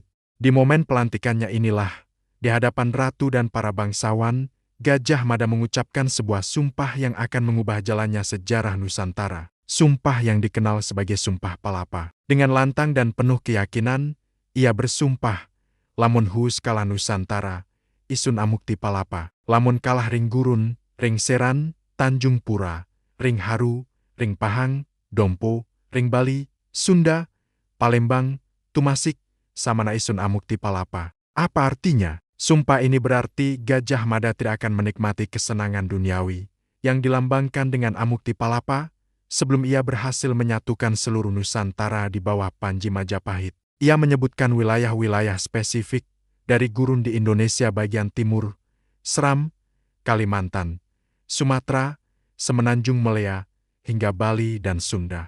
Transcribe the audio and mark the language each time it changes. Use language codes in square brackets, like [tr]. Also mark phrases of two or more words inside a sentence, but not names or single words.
[id] Di momen pelantikannya inilah, di hadapan ratu dan para bangsawan, Gajah Mada mengucapkan sebuah sumpah yang akan mengubah jalannya sejarah Nusantara. Sumpah yang dikenal sebagai Sumpah Palapa. Dengan lantang dan penuh keyakinan, ia bersumpah, [kaw] lamun huus kalah Nusantara, isun amukti palapa, lamun kalah ring gurun, ring seran, Tanjung Pura, ring haru, ring pahang, dompo, ring Bali, Sunda, Palembang, Tumasik, samana isun amukti palapa. [id] Apa artinya? Sumpah ini berarti Gajah Mada tidak akan menikmati kesenangan duniawi, yang dilambangkan dengan [kaw] amukti palapa, [id] sebelum ia berhasil menyatukan seluruh Nusantara di bawah Panji Majapahit. Ia menyebutkan wilayah-wilayah spesifik dari gurun di Indonesia bagian timur, Seram, Kalimantan, Sumatera, Semenanjung Malaya, hingga Bali dan Sunda.